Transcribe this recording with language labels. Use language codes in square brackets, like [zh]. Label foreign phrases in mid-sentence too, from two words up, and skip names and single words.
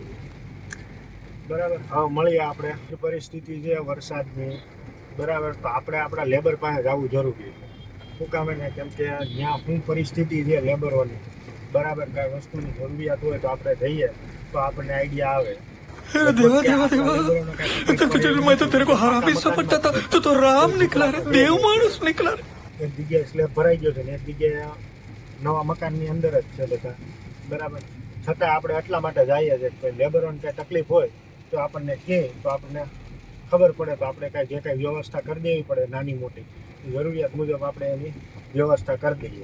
[gu] બરાબર, હવે મળીએ આપણે. પરિસ્થિતિ છે વરસાદની. બરાબર, તો આપણે આપણા લેબર પાસે જવું જરૂરી છે. શું કામ એને? કેમ કે ત્યાં શું પરિસ્થિતિ છે લેબરોની. બરાબર, કાંઈ વસ્તુની જરૂરિયાત હોય તો આપણે જઈએ તો આપણને આઈડિયા આવે. [hi] देवा देवा देवा मैं तो तेरे को हरामी समझता था, तू तो राम निकला रे, देव मानुस निकला रे. [gu] એક જગ્યાએ સ્લેબ ભરાઈ ગયો છે ને એક જગ્યાએ નવા મકાનની અંદર જ છે બધા. બરાબર, છતાં આપણે એટલા માટે જઈએ છીએ કે લેબરોને કાંઈ તકલીફ હોય તો આપણને કહે તો આપણને ખબર પડે, તો આપણે કાંઈ જે કાંઈ વ્યવસ્થા કરી દેવી પડે નાની મોટી જરૂરિયાત મુજબ આપણે એની વ્યવસ્થા કરી દઈએ.